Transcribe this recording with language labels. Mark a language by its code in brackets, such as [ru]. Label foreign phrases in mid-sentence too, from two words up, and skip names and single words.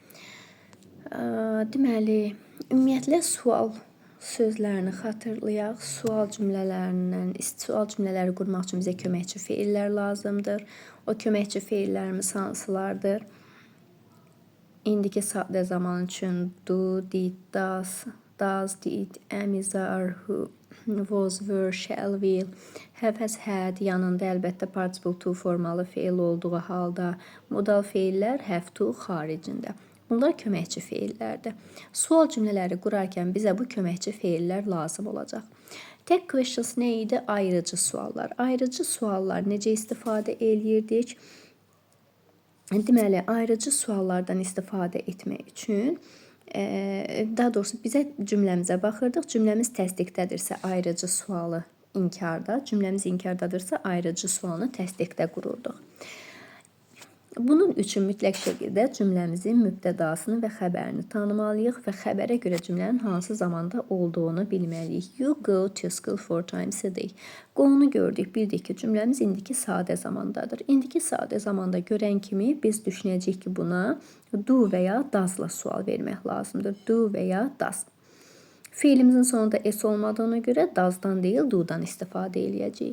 [az] Deməli, ümumiyyətlə sual sözlərini xatırlayaq. Sual cümlələri qurmaq üçün bizə köməkçi feillər lazımdır. O köməkçi feillərimiz hansılardır? İndiki sadə zaman üçün [en] do, did, does, did, am, is, are, who, was, were, shall, will, have, has, had, [az] yanında əlbəttə [en] participle to [az] formalı feil olduğu halda modal feillər [en] have to [az] xaricində. Bunlar köməkçi feillərdir. Sual cümlələri qurarkən bizə bu köməkçi feillər lazım olacaq. [en] Tek questions [az] nə idi? Ayrıcı suallar. Ayrıcı suallar necə istifadə eləyirdik? Deməli, ayrıcı suallardan istifadə etmək üçün, daha doğrusu bizə cümləmizə baxırdıq. Cümləmiz təsdiqdədirsə ayrıcı sualı inkarda, cümləmiz inkardadırsa ayrıcı sualını təsdiqdə qururduq. Bunun üçün mütləq şəkildə cümləmizin mübtədasını və xəbərini tanımalıyıq və xəbərə görə cümlənin hansı zamanda olduğunu bilməliyik. [en] You go to school 4 times a day. [az] Go-nu gördük, bildik ki, cümləmiz indiki sadə zamandadır. İndiki sadə zamanda görən kimi biz düşünəcəyik ki, buna do və ya does-la sual vermək lazımdır. Do və ya does. Feilimizin sonunda s olmadığına görə does-dan deyil, do-dan istifadə eləyəcəyik.